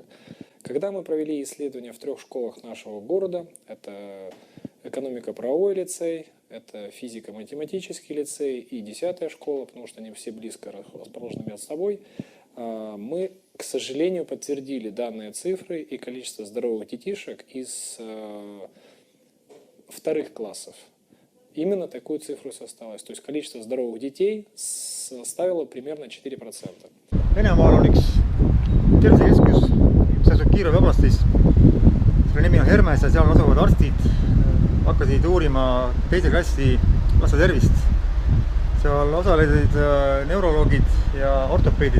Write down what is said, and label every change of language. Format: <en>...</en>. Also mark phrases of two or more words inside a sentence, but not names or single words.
<ru>Когда мы провели исследования в 3 школах нашего города, это экономико-правовой лицей, это физико-математический лицей и 10-я школа, потому что они все близко расположены между собой, мы, к сожалению, подтвердили данные цифры и количество здоровых детишек из 2-х классов. Именно такую цифру составилось. То есть количество здоровых детей составило примерно 4%.</ru> <et>Venemaal on üks tervisekeskus, see asub Kiirov oblastis. Selle nimi on Hermes ja seal asuvad arstid hakkasid uurima 2. klassi laste tervist. Seal osalesid neuroloogid ja ortopeedid.</et>